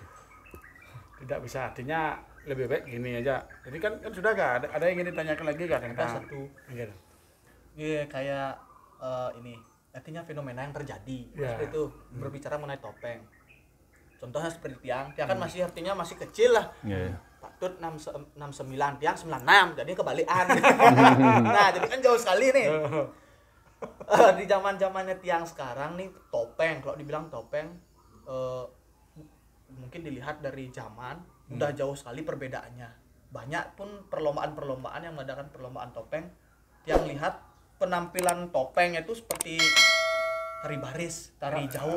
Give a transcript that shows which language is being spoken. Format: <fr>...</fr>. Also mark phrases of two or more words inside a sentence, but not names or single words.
<id>Tidak bisa, artinya lebih baik gini aja. Jadi kan sudah gak ada yang ingin ditanyakan lagi gak tentang Ada satu. Gitu. Iya, kayak ini artinya fenomena yang terjadi. Ya. Seperti itu berbicara mengenai topeng. Contohnya seperti tiang kan masih artinya masih kecil lah. Ya. Pak Tut 69, tiang 96, jadi kebalikan. Nah, jadi kan jauh sekali nih. Di zaman-zamannya tiang sekarang nih topeng, kalau dibilang topeng mungkin dilihat dari zaman udah jauh sekali perbedaannya. Banyak pun perlombaan-perlombaan yang mengadakan perlombaan topeng, yang lihat penampilan topeng itu seperti tari baris, tari jauh.</id>